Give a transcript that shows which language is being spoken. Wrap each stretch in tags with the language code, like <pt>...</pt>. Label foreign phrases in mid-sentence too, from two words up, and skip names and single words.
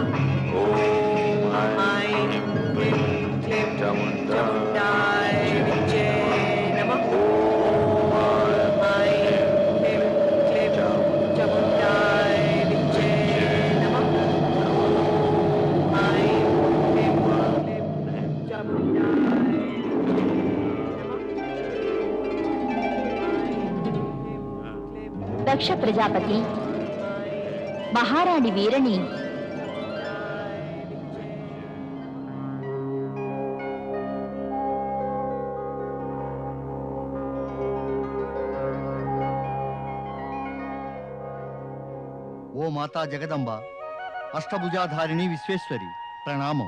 <sa>ॐ ऐं ह्रीं क्लीं चामुण्डाय विच्चे नमः। ॐ ऐं ह्रीं क्लीं चामुण्डाय विच्चे नमः। ॐ ऐं ह्रीं क्लीं चामुण्डाय</sa> <te>దక్ష ప్రజాపతి మహారాణి వీరని ఓ మాతా జగదంబ, అష్టభుజాధారిణి విశ్వేశ్వరి, ప్రణామం.</te>